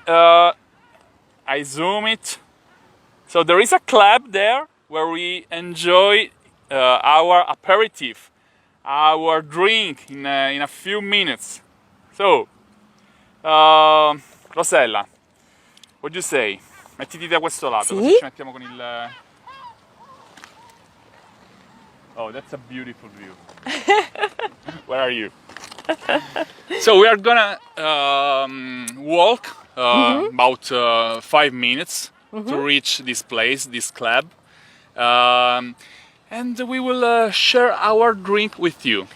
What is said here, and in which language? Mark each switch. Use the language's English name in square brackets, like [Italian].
[English] I zoom it. So there is a club there where we enjoy our aperitif, our drink in a few minutes. So, Rosella, what do you say? [Italian] Mettiti da questo lato, così ci mettiamo con il... [English] Oh, that's a beautiful view. Where are you? So we are gonna walk about 5 minutes to reach this place, this club, and we will share our drink with you.